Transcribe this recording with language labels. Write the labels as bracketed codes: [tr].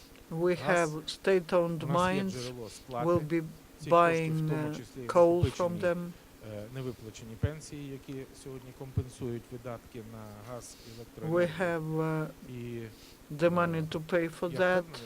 [en] We have state-owned mines. We'll be buying coal from them. [uk] Невиплачені пенсії, які сьогодні компенсують видатки на газ і електроенергію. [en] We have the money to pay for that.